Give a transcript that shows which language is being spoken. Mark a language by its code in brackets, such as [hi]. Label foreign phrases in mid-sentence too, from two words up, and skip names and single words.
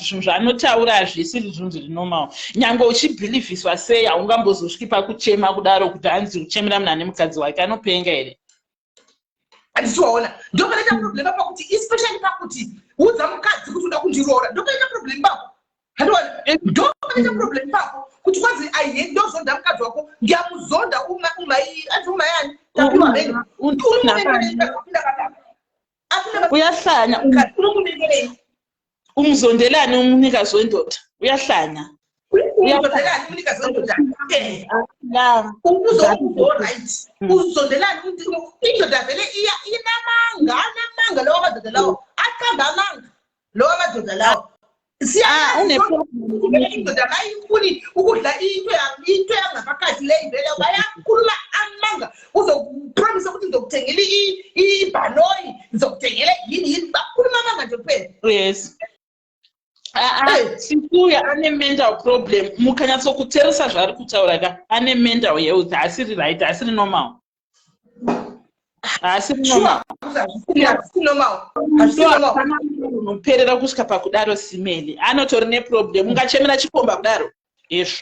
[sn] Zvinhu zvaanotaura hazvisiri zvinhu zviri normal. Nyangwe uchibhilivhiswa sei haungambozosviki pakuchema kudaro kuti hanzi kuchemera munhu ane mukadzi wake anopenga here. Handitiwaona ndopanaita problem pakuti especially pakuti udza mukadzi kuti uda kundiroora ndopanaita problem pako. Handiona ndopanaita problem pako kuti kwanzi aihe ndozonda mukadzi wako ndiyamuzonda umai [nd] uyahlanya umzondelani umunikazi wendoda uyahlanya uzondelani indoda vele inamanga lowo madoda lawo akamba amanga lowo madoda lawo indoda kayifuni ukudla into yangapakathi leyi vele bayakhuluma amanga uzopromise ukuthi ngizokuthengela ibhanoyi ngizokuthengela yini bakhuluma amanga nje kuphela. [sn] Yes. Sikuya ane [en] mental problem [sn] mukanyatsokuteresa zvaari kutaura ka ane [en] mental health [sn] haasiri right, haasiri normal. Unoperera kusvika pakudaro Semeli anotori neproblem ungachemera chikomba kudaro izvo